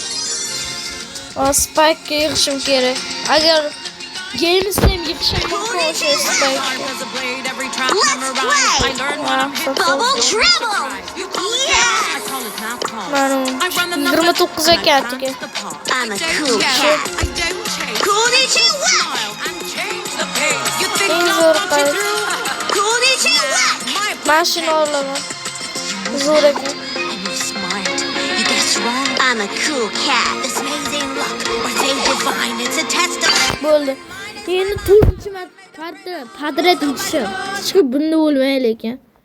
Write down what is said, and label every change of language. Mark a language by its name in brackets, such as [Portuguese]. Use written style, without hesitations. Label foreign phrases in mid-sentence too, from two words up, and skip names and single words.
[Uzbek] Spike yig'ishim kerak. Agar Games'da ham yig'ishim mumkin o'sha Spike. Bubble Trouble! Men 29 ekan atiga. [English] I'm a cool cat. Konnichiwa! [Uzbek] Eng zo'r qaysi? Konnichiwa! Mashina olaman. Zo'r ekan. [English] You guess wrong. I'm a cool cat. This amazing luck, or they divine. It's a test of. [Uzbek] Bo'ldi. Endi 4-marta padrat yutishim. Chiqib bunda bo'lmaydi lekin.